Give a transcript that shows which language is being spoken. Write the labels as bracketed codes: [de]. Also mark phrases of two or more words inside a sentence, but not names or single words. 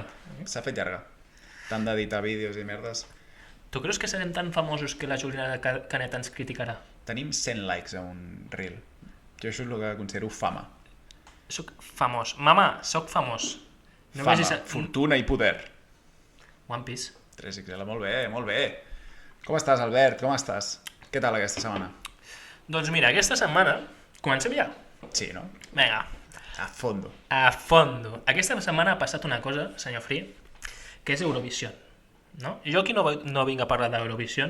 [ca] S'ha fet llarga. Tant d'editar vídeos i merdes. Tu creus que serem tan famosos que la Juliana Canet ens criticarà? Tenim 100 likes a un reel. Jo això és el que considero fama. Soc famós. Mama, soc famós. Fama, fortuna i poder. One Piece. 3XL, molt bé, molt bé. Com estàs, Albert? Com estàs? Què tal aquesta setmana? Doncs mira, aquesta setmana... Comencem ja? Sí, no? Vinga, A fondo. a fondo. Aquesta setmana ha passat una cosa, senyor Free, que és Eurovision. No? Jo aquí no vinc a parlar d'Eurovision.